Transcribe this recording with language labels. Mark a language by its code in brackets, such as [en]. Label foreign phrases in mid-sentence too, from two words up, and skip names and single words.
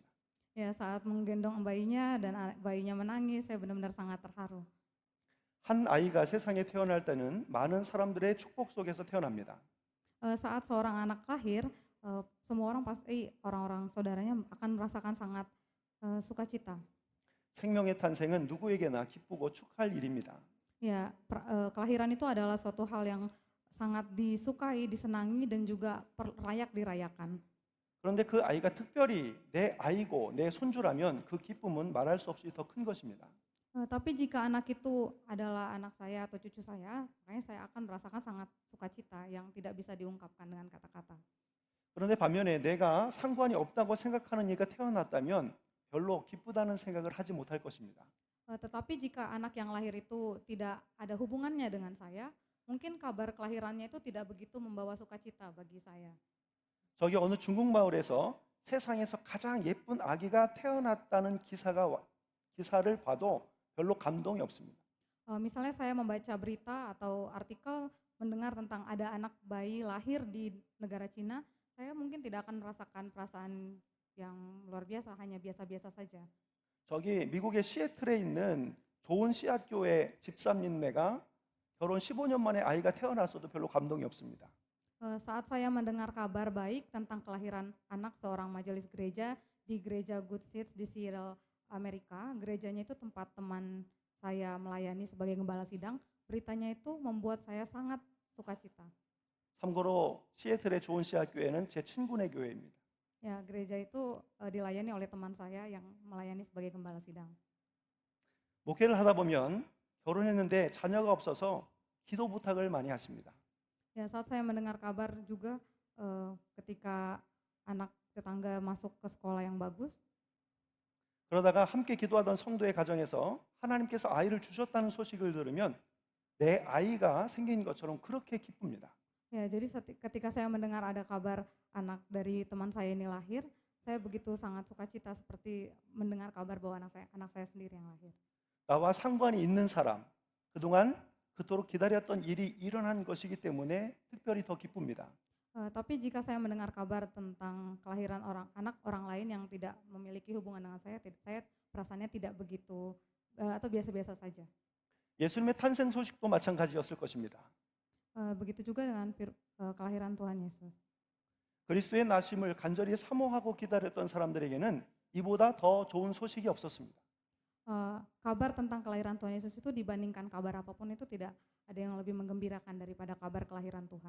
[id] Ya, saat menggendong bayinya dan bayinya menangis, saya benar-benar sangat terharu. [ko] 한 아이가 세상에 태어날 때는 많은 사람들의 축복 속에서 태어납니다. [id] Saat seorang anak lahir, semua orang pasti orang-orang saudaranya akan merasakan sangat sukacita. [ko] 생명의 탄생은 누구에게나 기쁘고 축하할 일입니다. [id] Ya, kelahiran itu adalah suatu hal yang sangat disukai, disenangi dan juga layak dirayakan. [ko] 그런데 그 아이가 특별히 내 아이고 내 손주라면 그 기쁨은 말할 수 없이 더 큰 것입니다. [id] Tapi jika anak itu adalah anak saya atau cucu saya, makanya saya akan merasakan sangat sukacita yang tidak bisa diungkapkan dengan kata-kata. [ko] 그런데 반면에 내가 상관이 없다고 생각하는 얘가 태어났다면 별로 기쁘다는 생각을 하지 못할 것입니다. [id] Tetapi jika anak yang lahir itu tidak ada hubungannya dengan saya, mungkin kabar kelahirannya itu tidak begitu membawa sukacita bagi saya. [ko] 저기 어느 중국 마을에서 세상에서 가장 예쁜 아기가 태어났다는 기사를 봐도 별로 감동이 없습니다. [id] Misalnya saya membaca berita atau artikel mendengar tentang ada anak bayi lahir di negara Cina, saya mungkin tidak akan merasakan perasaan yang luar biasa, hanya biasa-biasa saja. [ko] 저기 미국의 시애틀에 있는 좋은 씨앗교회 집사님네가 결혼 15년 만에 아이가 태어났어도 별로 감동이 없습니다. [id] Saat saya mendengar kabar baik tentang kelahiran anak seorang majelis gereja di gereja Good Seeds di Seattle, Amerika, gerejanya itu tempat teman saya melayani sebagai gembala sidang, beritanya itu membuat saya sangat sukacita. [ko] 참고로 시애틀의 좋은 씨앗교회는 제 친구네 교회입니다. [id] Ya, gereja itu dilayani oleh teman saya yang melayani sebagai gembala sidang. [ko] 목회를 하다 보면 결혼했는데 자녀가 없어서 기도 부탁을 많이 하십니다. [id] Ya, saat saya mendengar kabar juga ketika anak tetangga masuk ke sekolah yang bagus, [ko] 그러다가 함께 기도하던 성도의 가정에서 하나님께서 아이를 주셨다는 소식을 들으면 내 아이가 생긴 것처럼 그렇게 기쁩니다. [id] ya jadi ketika saya mendengar ada kabar anak dari teman saya ini lahir, saya begitu sangat sukacita seperti mendengar kabar bahwa anak saya sendiri yang lahir. [ko] 나와 상관이 있는 사람, 그동안 그토록 기다렸던 일이 일어난 것이기 때문에 특별히 더 기쁩니다. [id] Tapi jika saya mendengar kabar tentang kelahiran anak orang lain yang tidak memiliki hubungan dengan saya perasaannya tidak begitu atau biasa-biasa saja. [ko] 예수님의 탄생 소식도 마찬가지였을 것입니다. [id] Begitu juga dengan kelahiran Tuhan Yesus. [ko] 그리스도의 나심을 간절히 사모하고 기다렸던 사람들에게는 이보다 더 좋은 소식이 없었습니다. [id] Kabar tentang kelahiran Tuhan Yesus itu dibandingkan kabar apapun itu tidak ada yang lebih menggembirakan daripada kabar kelahiran Tuhan.